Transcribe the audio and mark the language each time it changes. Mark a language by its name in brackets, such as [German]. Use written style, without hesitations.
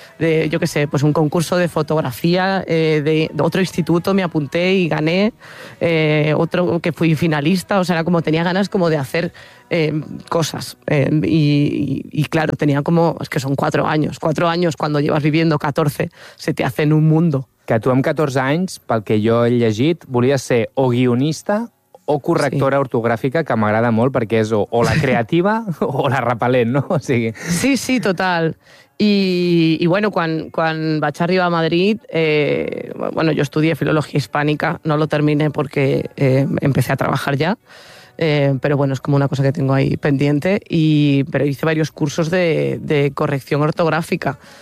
[Spanish] De, yo qué sé, pues un concurso de fotografía de otro instituto me apunté y gané. Otro que fui finalista. O sea, era como tenía ganas como de hacer cosas. Y claro, tenía como... Es que son 4 años. 4 años cuando llevas viviendo 14, se te hace en un mundo. [Catalan] Que tu amb 14 anys, pel que jo he llegit, volies ser o guionista o correctora ortogràfica, que m'agrada molt perquè és o la creativa o la repel·lent, no? O sigui... Sí, sí, total. I bueno, quan vaig arribar a Madrid, bueno, [Spanish] yo estudié filología hispánica, no lo terminé porque empecé a trabajar ya, pero bueno, es como una cosa que tengo ahí pendiente, pero hice varios cursos de corrección ortogràfica.